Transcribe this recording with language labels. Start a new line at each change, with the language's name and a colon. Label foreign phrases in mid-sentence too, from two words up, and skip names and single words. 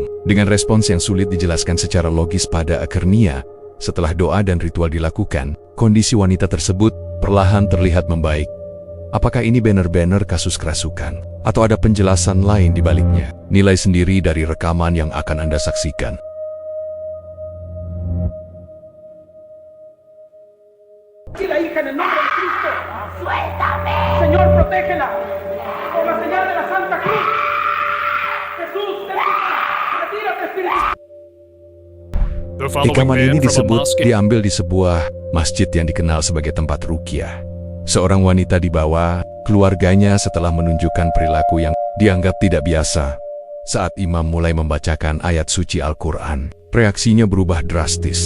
Indonesian: Dengan respons yang sulit dijelaskan secara logis pada akhirnya, setelah doa dan ritual dilakukan, kondisi wanita tersebut perlahan terlihat membaik. Apakah ini benar-benar kasus kerasukan? Atau ada penjelasan lain di baliknya? Nilai sendiri dari rekaman yang akan Anda saksikan.
Spanish: Señor, protégela con la señal de la Santa Cruz. Jesús, retírate, espíritu.
Indonesian: Rekaman ini diambil di sebuah masjid yang dikenal sebagai tempat ruqyah. Seorang wanita dibawa keluarganya setelah menunjukkan perilaku yang dianggap tidak biasa. Saat imam mulai membacakan ayat suci Al-Quran, reaksinya berubah drastis.